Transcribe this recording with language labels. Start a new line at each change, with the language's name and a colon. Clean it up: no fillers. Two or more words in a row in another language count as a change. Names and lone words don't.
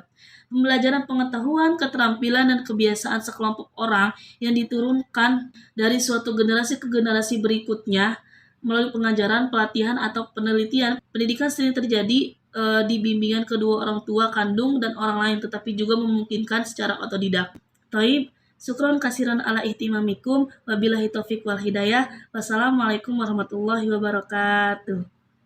Indonesian: Pembelajaran pengetahuan, keterampilan, dan kebiasaan sekelompok orang yang diturunkan dari suatu generasi ke generasi berikutnya melalui pengajaran, pelatihan, atau penelitian. Pendidikan sering terjadi di bimbingan kedua orang tua kandung dan orang lain, tetapi juga memungkinkan secara otodidak.
Arabic: طيب، شكرا كثيرا على اهتمامكم، وبالله التوفيق والهداية. والسلام عليكم ورحمة الله وبركاته.